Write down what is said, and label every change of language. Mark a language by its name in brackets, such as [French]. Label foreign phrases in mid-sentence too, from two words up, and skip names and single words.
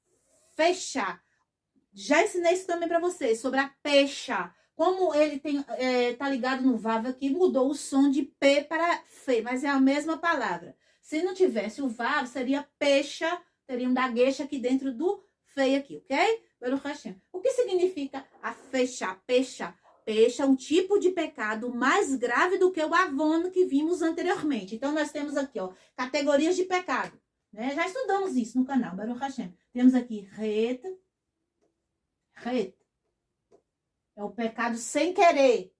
[Portuguese] Já ensinei isso também para vocês, sobre a pecha. Como ele tá ligado no Vav aqui, mudou o som de P para Fe, mas é a mesma palavra. Se não tivesse o Vav, seria pecha, teria um daguecha aqui dentro do Fe aqui, ok? [Hebrew] ברוך השם. [Portuguese] O que significa a fecha, pecha? Pecha é um tipo de pecado mais grave do que o avon que vimos anteriormente. Então, nós temos aqui, ó, categorias de pecado. Né? Já estudamos isso no canal, [Hebrew] ברוך השם. [Portuguese] Temos aqui ret. É o pecado sem querer.